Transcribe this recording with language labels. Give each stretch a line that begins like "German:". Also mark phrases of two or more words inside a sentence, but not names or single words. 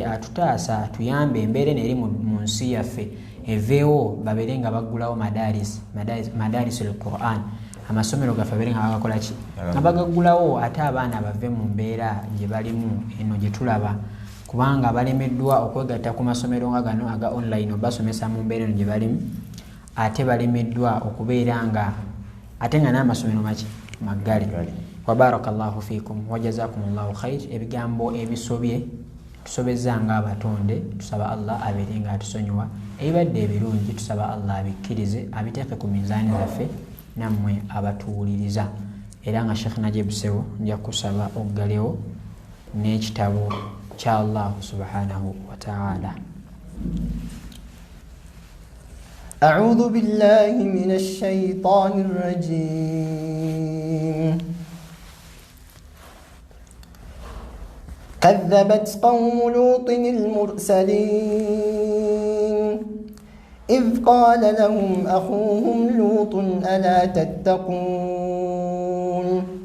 Ganda: atutaasa atuyambe embeera eri mu nsi yaffe eveewo babeere nga baggulawo
Arabic: مدارس القرآن,
Ganda: amasomero gaffe abeere nga bagakola ki nga bagaggulawo, ate abaana bave mu mbeera gye balimu eno gye tulaba, kubanga balemeddwa okwegatta ku masomero nga gano aga online obasomesa mu mbeera eno gye balimu, ate balemeddwa okubeera nga ate nga n'amasomero maggale.
Arabic: وبارك الله فيكم وجزاكم الله خير.
Ganda: Ebigambo ebisobye tusobezza nga abatonde tusaba Allah abeere nga atusonyiwa, ebibadde ebirungi tusaba Allah abikkirize abiteeke ku minzaani zaffe nammwe abatuwuliriza, era nga Sheikh Najib Sewo nja kusaba oggalewo n'ekitabo kya Allah
Arabic: سبحانه وتعالى. أعوذ بالله من الشيطان الرجيم. كذبت قوم لوط المرسلين إذ قال لهم أخوهم لوط ألا تتقون